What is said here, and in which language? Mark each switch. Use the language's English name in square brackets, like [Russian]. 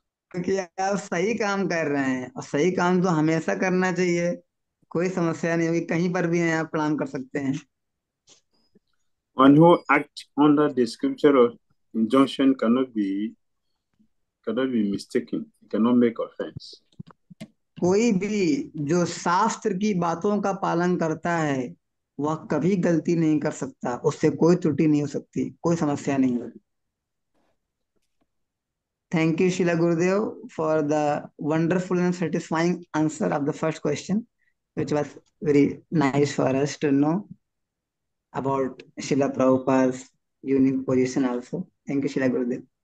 [Hindi] क्योंकि आप सही काम कर रहे हैं और सही काम तो हमेशा करना चाहिए, कोई समस्या नहीं होगी, कहीं पर भी हैं आप प्रणाम कर सकते हैं। [English] One who acts under the scripture of injunction cannot be mistaken. It cannot make offense. [Hindi] कोई भी जो शास्त्र की बातों का पालन करता है वह कभी गलती नहीं कर सकता, उससे कोई त्रुटि नहीं हो सकती, कोई समस्या नहीं होगी। [English] Thank you, Shila Gurudev, for the wonderful and satisfying answer of the first question, which was very nice for us to know about Shila Prabhupada's unique position also. Thank you, Shila Gurudev.